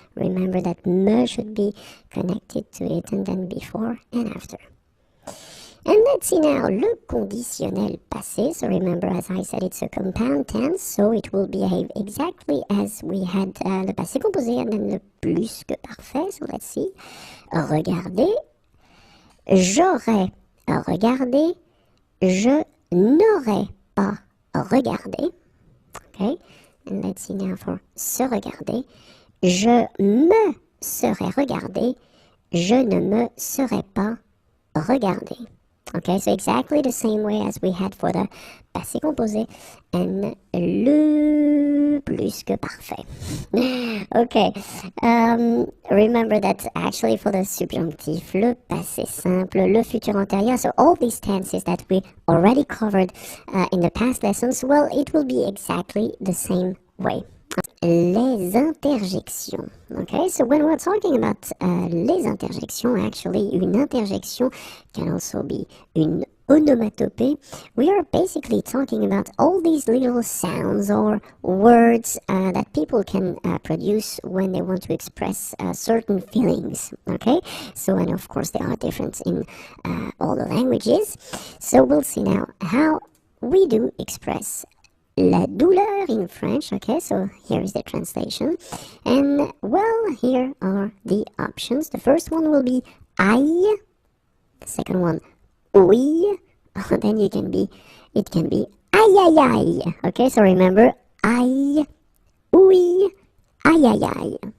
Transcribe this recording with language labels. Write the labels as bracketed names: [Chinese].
[English] Remember that me should be connected to it, and then before and after. And let's see now, le conditionnel passé. So remember, as I said, it's a compound tense, so it will behave exactly as we had le passé composé and then le plus que parfait. So let's see. [French] Regarder, j'aurais regardé, je n'aurais pas regardé. [English] Okay, and let's see now for [French] se regarder. Je me serais regardé, je ne me serais pas regardé. [English] Okay, so exactly the same way as we had for the passé composé and le plus que parfait. Okay, remember that actually for the subjonctif, le passé simple, le futur antérieur, so all these tenses that we already covered in the past lessons, well, it will be exactly the same way. Les interjections. Okay, so when we're talking about les interjections, actually, une interjection can also be une onomatopée. We are basically talking about all these little sounds or words that people can produce when they want to express certain feelings. Okay, so and of course they are different in all the languages. So we'll see now how we do express la douleur in French. Okay, so here is the translation. And well, here are the options. The first one will be aïe. The second one, oui. Then it can be aïe aïe aïe. Okay, so remember, aïe, oui, aïe aïe aïe.